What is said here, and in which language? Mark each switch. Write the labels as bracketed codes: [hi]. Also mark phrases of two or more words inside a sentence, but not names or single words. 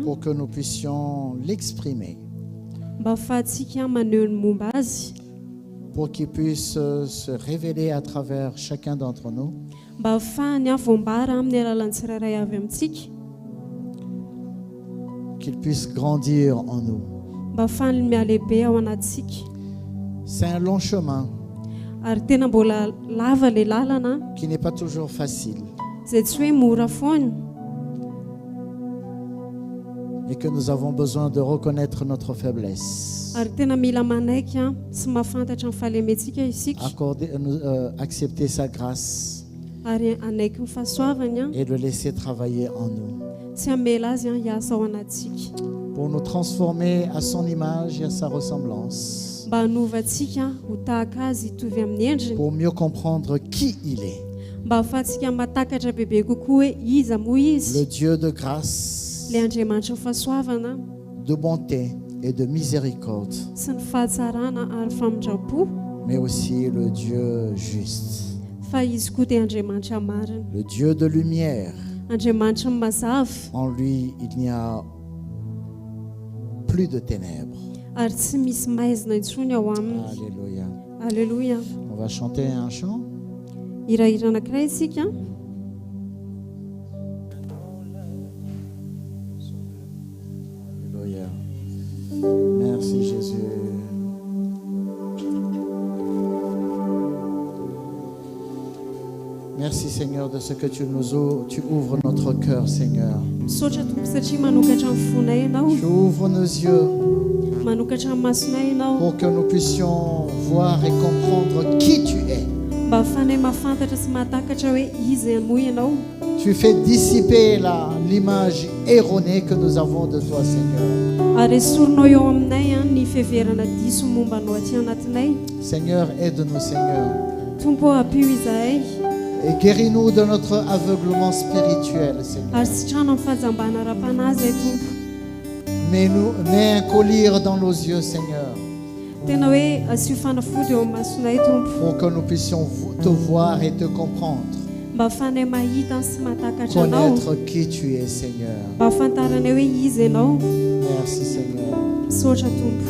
[fr] pour que nous puissions l'exprimer, [mg] mba ahafahantsika maneho ny momba azy, [fr] pour qu'il puisse se révéler à travers chacun d'entre nous, [mg] mba ahafahany avoambara amin'ny alalan'ny tsirairay avy amintsika, [fr] qu'il puisse grandir en nous. [mg] mba ahafahany mialehibe ao anatsika. [fr] C'est un long chemin [mg] Ary tena mbola lava le lalana [fr] qui n'est pas toujours facile [mg] izay tsy hoe mora foana, [fr] et que nous avons besoin de reconnaître notre faiblesse. [mg] ary tena mila manaiky a sy mahafantatra ny fahalementsika isika, [fr] Accepter sa grâce [mg] ary anaiky ny fahasoavany a [fr] et le laisser travailler en nous [mg] tsy hamela azy a hiasa ao anatsika, [fr] pour nous transformer à son image et à sa ressemblance, [mg] mba hanovantsika ho tahaka azy hitovy amin'ny endriny, [fr] pour mieux comprendre qui il est, [mg] mba ahafahantsika mahatakatra bebe kokoa hoe iza moa [fr] le [mg] izy, [fr] Dieu de grâce, [mg] le Andriamanitra ny fahasoavana [fr] de bonté et de miséricorde, [mg] sy ny fahatsarana ary famindrapo, [fr] mais aussi le Dieu juste, [mg] fa izy koa dia Andriamanitra marina, [fr] le Dieu de lumière. [mg] Andriamanitra ny mazava, [fr] En lui, il n'y a plus de ténèbres. [mg] ary tsy misy maizina intsony ao aminy. [fr] Alléluia. Alléluia. On va chanter un chant. Hirahira anankiray isika. Alléluia. Merci Jésus. Merci Seigneur de ce que tu ouvres notre cœur, Seigneur. [mg] Misaotra tompo satria manokatra ny fonay ianao, [fr] Tu ouvres nos yeux [mg] manokatra ny masonay ianao, [fr] pour que nous puissions voir et comprendre qui tu es. [mg] mba ahafanay mahafantatra sy mahatakatra hoe iza moa ianao. [fr] Tu fais dissiper l'image erronée que nous avons de toi, Seigneur. [mg] ary esorinao eo aminay ny fiheverana diso mombanao aty anatinay. [fr] Seigneur, aide-nous, Seigneur. [mg] Tompo apio izahay [fr] Et guéris-nous de notre aveuglement spirituel, Seigneur. [mg] ary sitrano amin'ny fahajambana ara-panahy zay Tompo. [fr] Mets un collier dans nos yeux, Seigneur, [mg] Tena hoe asio fanafody eo amin'ny masonay Tompo, [fr] pour que nous puissions te voir et te comprendre. [mg] mba ahafahanay mahita sy mahatakatra anao, [fr] Connaître qui tu es, Seigneur. [mg] mba ahafantaranay hoe izy ianao. [fr] Merci, Seigneur. [mg] Misaotra Tompo.